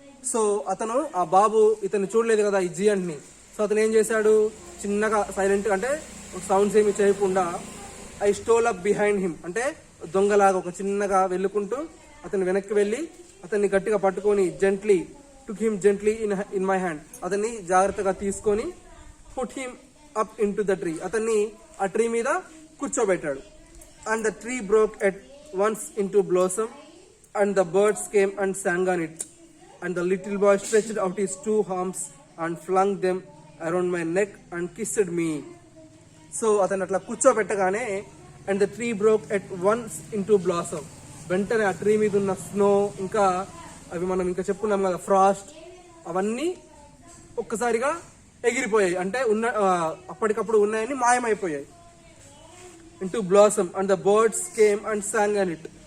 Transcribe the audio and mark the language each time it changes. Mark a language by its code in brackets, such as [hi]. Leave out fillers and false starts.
[te] So అతను ఆ బాబు ఇతను చూడలేదు కదా ఈ జియంట్ ని, సో అతను ఏం చేశాడు, చిన్నగా సైలెంట్, అంటే సౌండ్స్ ఏమి చేయకుండా [en] I stole up behind him, [te] అంటే దొంగలాగా ఒక చిన్నగా వెళ్ళుకుంటూ అతను వెనక్కి వెళ్ళి అతన్ని గట్టిగా పట్టుకొని [en] took him gently in my hand, [te] అతన్ని జాగ్రత్తగా తీసుకొని [en] Put him up into the tree. [te] అతన్ని ఆ ట్రీ మీద కూర్చోబెట్టాడు. [en] And the tree broke at once into blossom and the birds came and sang on it. And the little boy stretched out his two arms and flung them around my neck and kissed me. [te] So అతను అట్లా కూర్చోబెట్టగానే [en] and the tree broke at once into blossom, [te] వెంటనే ఆ tree మీద ఉన్న snow ఇంకా అవి మనం ఇంకా చెప్పుకున్నాం కదా ఫ్రాస్ట్, అవన్నీ ఒక్కసారిగా ఎగిరిపోయాయి. అంటే అప్పటికప్పుడు ఉన్నాయని మాయమైపోయాయి. [en] Into blossom and the birds came and sang on it.